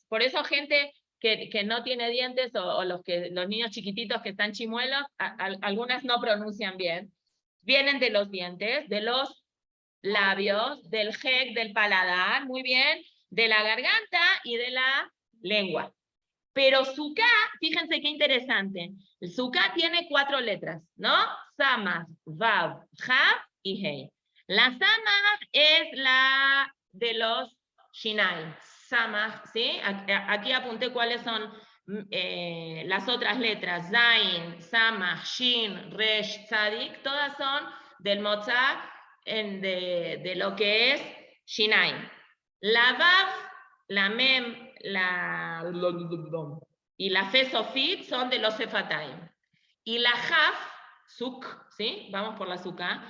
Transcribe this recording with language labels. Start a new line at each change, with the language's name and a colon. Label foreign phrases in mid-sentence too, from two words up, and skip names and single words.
Spanish: Por eso gente que no tiene dientes o los niños chiquititos que están chimuelos, algunas no pronuncian bien. Vienen de los dientes, de los labios, del hek, del paladar, muy bien, de la garganta y de la lengua. Pero suká, fíjense qué interesante. El suká tiene 4 letras, ¿no? Samach, vav, jav y hei. La samach es la de los shinai. Samach, ¿sí? Aquí apunté cuáles son las otras letras. Zain, samach, shin, resh, tzadik. Todas son del motzá de lo que es shinai. La vav, la mem, y la
Hebrew: פא סופית
Spanish: son de los sefataim. Y la jaf, suk, ¿sí? Vamos por la suka.